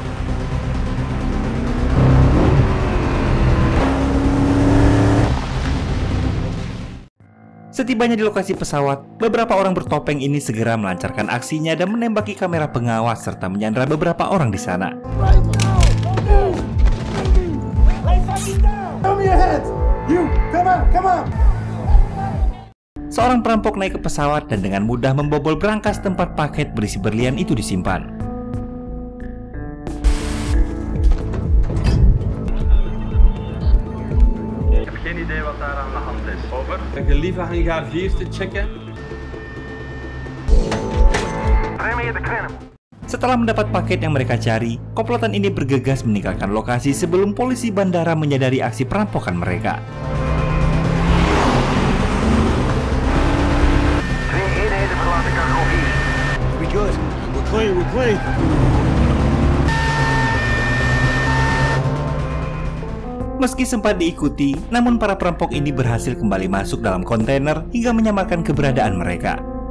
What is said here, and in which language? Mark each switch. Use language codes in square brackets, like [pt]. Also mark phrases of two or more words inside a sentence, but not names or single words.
[id] Setibanya di lokasi pesawat, beberapa orang bertopeng ini segera melancarkan aksinya dan menembaki kamera pengawas serta menyandra beberapa orang di sana. Seorang perampok naik ke pesawat dan dengan mudah membobol berangkas tempat paket berisi berlian itu disimpan. [nl] Ik heb liever hangar 4 te checken. [id] Setelah mendapat paket yang mereka cari, komplotan ini bergegas meninggalkan lokasi sebelum polisi bandara menyadari aksi perampokan mereka. Meski sempat diikuti, namun para perampok ini berhasil kembali masuk dalam kontainer hingga menyamarkan keberadaan mereka.